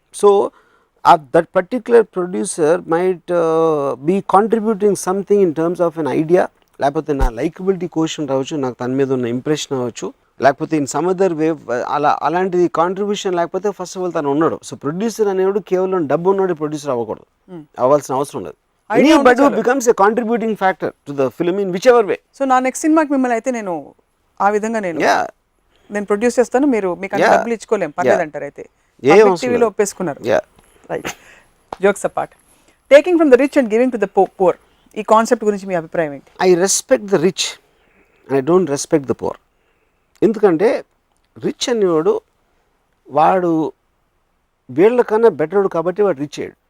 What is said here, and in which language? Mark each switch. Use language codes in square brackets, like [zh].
[en] so that particular producer might be contributing something in terms of an idea, [te] లేకపోతే నా likeability question రావచ్చు, నాకు తన మీద ఉన్న ఇంప్రెషన్ అవ్వచ్చు, [en] లేకపోతే in some other way [te] అలాంటిది కాంట్రిబ్యూషన్ లేకపోతే [en] first of all [te] తను ఉన్నాడు. సో ప్రొడ్యూసర్ అనేవాడు కేవలం డబ్బు ఉన్నాడు ప్రొడ్యూసర్ అవ్వకూడదు, అవ్వాల్సిన అవసరం లేదు. [en] But who becomes a contributing factor to the film in whichever way. [te] So నా నెక్స్ట్ సినిమాకి మిమ్మల్ని అయితే నేను ఆ విధంగా నేను ప్రొడ్యూస్ చేస్తాను, మీరు మీకు అన్ని డబ్బులు ఇచ్చుకోలేం పర్లేదు అంటారు. అయితే టీవీలో ఒప్పేసుకున్నారు. [en] right, jokes apart, taking from the rich and giving to the poor, [te] ఈ కాన్సెప్ట్ గురించి మీ అభిప్రాయం ఏంటి? [en] I respect the rich and I don't respect the poor. [te] ఎందుకంటే రిచ్ అనేవాడు వాడు వీళ్ళకన్నా బెటర్డు కాబట్టి వాడు రిచ్ అయ్యాడు.